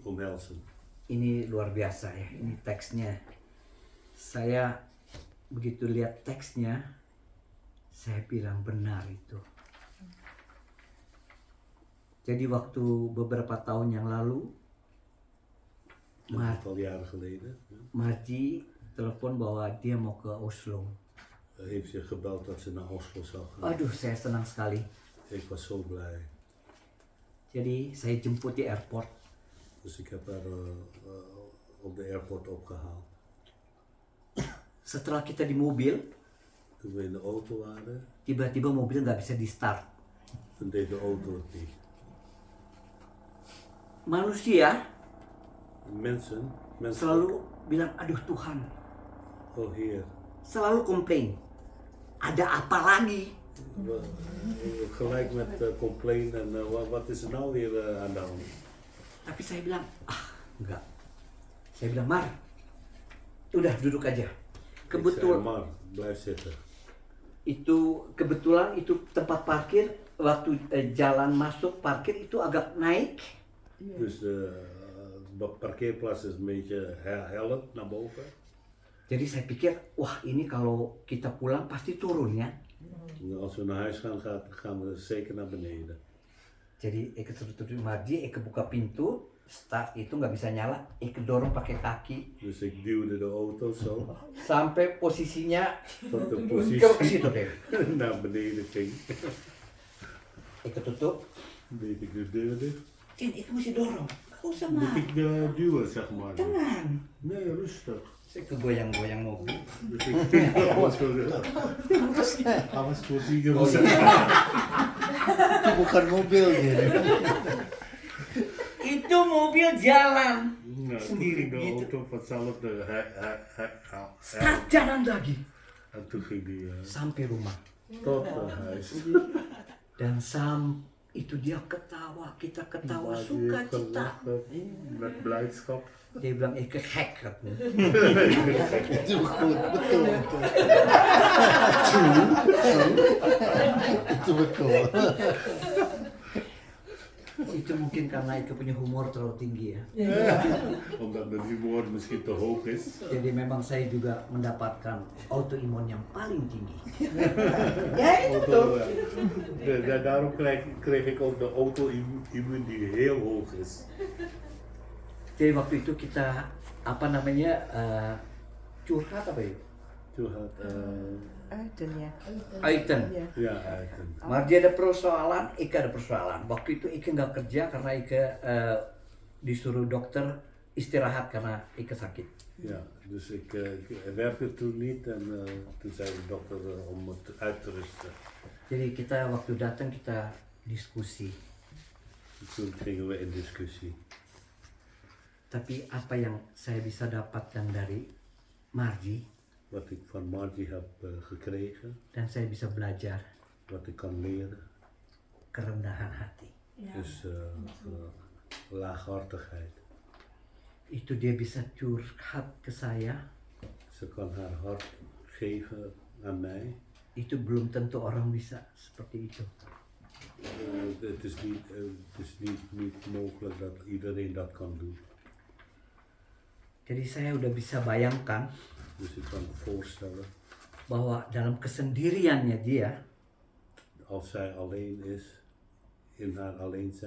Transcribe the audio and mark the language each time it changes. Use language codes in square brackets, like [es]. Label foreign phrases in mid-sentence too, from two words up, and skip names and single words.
[nl] omhelzen. [id] luar biasa ya, ini teksnya. Saya begitu lihat teksnya, saya bilang benar itu. Jadi waktu beberapa tahun yang lalu, [nl] Een aantal jaren geleden [id] Marji telepon bahwa dia mau ke Oslo. [nl] heeft ze gebeld dat ze naar Oslo zou gaan. [id] Aduh, saya senang sekali. [nl] Ik was zo blij. [id] Jadi saya jemput di airport. [nl] Dus ik heb haar op de airport opgehaald. [id] Setelah kita di mobil, [nl] Toen we in de auto waren, [id] tiba-tiba mobil nggak bisa di start. [nl] toen deed de auto het niet. [id] Manusia [nl] Mensen [id] selalu bilang, aduh Tuhan, [nl] oh Heer, [id] selalu komplain. Ada apa lagi? [nl] gelijk met complain en wat is er nou weer aan de hand? [id] Tapi saya bilang, enggak. Saya bilang, Mar, udah duduk aja. [nl] Ik zei, [id] Kebetulan [nl] maar, blijf zitten. [id] kebetulan itu tempat parkir waktu jalan masuk parkir itu agak naik. [nl] Dus de parkeerplaats is een beetje hellend naar boven. [id] Jadi saya pikir, wah ini kalau kita pulang pasti turun ya. [nl] En als we naar huis gaan, gaan we zeker naar beneden. [id] Jadi ik terus Marji, ik buka pintu, start itu nggak bisa nyala, ik dorong pakai kaki [nl] Dus ik duwde de auto zo, [id] sampai posisinya [nl] tot de [id] ke [nl] positie [id] situ deh. [nl] naar beneden ging. [id] Ik tutup, [nl] Deed ik de deur dicht. en ik [id] mesti dorong. Gak usah [nl] Moet [id] Mar, [nl] ik duwen, zeg maar. [id] tenang. [nl] Nee, rustig. [id] Saya kegoyang-goyang mobil. [nl] Dus ik was voorzien. [id] Itu bukan mobil gitu. Itu mobil jalan [nl] Nou, [id] sendiri [nl] toen ging de [id] gitu. [nl] auto vanzelf [id] Start jalan lagi [nl] en toen ging die [id] sampai rumah. [nl] tot huis. [id] Dan itu dia ketawa, kita ketawa [nl] Maar die [id] sukacita. [nl] gelachen met blijdschap. [id] Dia bilang gek katanya. Itu betul. Itu betul. Itu mungkin karena Ike punya humor terlalu tinggi ya. [nl] Omdat de humor misschien te hoog is. [id] Jadi memang saya juga mendapatkan autoimun yang paling tinggi. Ya itu betul. [nl] Daarom kreeg ik ook de auto-immuun die heel hoog is. [id] Jadi waktu itu kita curhat apa ya? Curhat, Aiden ya. Aiten. Iya. [nl] ja, eigenlijk. [id] Marji ada persoalan, Ike ada persoalan. Waktu itu Ike nggak kerja karena Ike disuruh dokter istirahat karena Ike sakit. [nl] Ja, dus ik werkte toen niet en toen zei de dokter om het uit te rusten. [id] Jadi kita waktu datang kita diskusi. [nl] Toen gingen we in discussie. [id] Tapi apa yang saya bisa dapatkan dari Marji [nl] Wat ik van Margie heb gekregen, [id] dan saya bisa belajar [nl] wat ik kan leren, [id] kerendahan hati. [nl] is laaghartigheid. [id] Itu dia bisa curhat ke saya. [nl] Ze kan haar hart geven aan mij. [id] Itu belum tentu orang bisa seperti itu. [nl] Het is niet mogelijk dat iedereen dat kan doen. [id] Jadi saya udah bisa bayangkan [nl] Dus je kan voorstellen, [id] bahwa dalam kesendiriannya dia [nl] als zij alleen is, in haar alleen zijn,